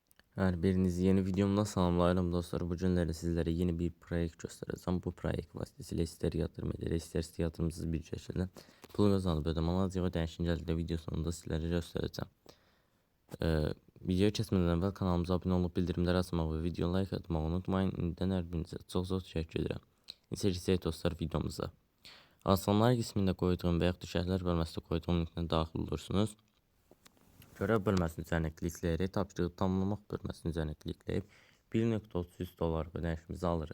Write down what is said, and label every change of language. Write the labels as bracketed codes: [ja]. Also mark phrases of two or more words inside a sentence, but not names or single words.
[tr] Her birinizi yeni videomda salamlayırım dostlar. Bu günlerde sizlere yeni bir proyekt göstereceğim. Bu proyekt vasıtasıyla ister yatırım edir, ister yatırımsız bir şekilde pul kazanıp ödeme alacağı değişimleri video sonunda sizlere göstereceğim. [az] Videoya keçmədən əvvəl kanalımıza abunə olub bildirimləri açmağı və video like atmağı unutmayın. İndən hər birinizə çox təşəkkür edirəm. İnsə keçək dostlar videomuza. Açıqlamalar qismində qoyduğum və yaxud şərhlər bölməsində qoyduğum linkdən daxil olursunuz. Görev bölməsinin üzerine klikləyərək tapşırığı tamamlamaq bölməsinin üzerine klikləyib $1.33 ödənişimizi alırıq.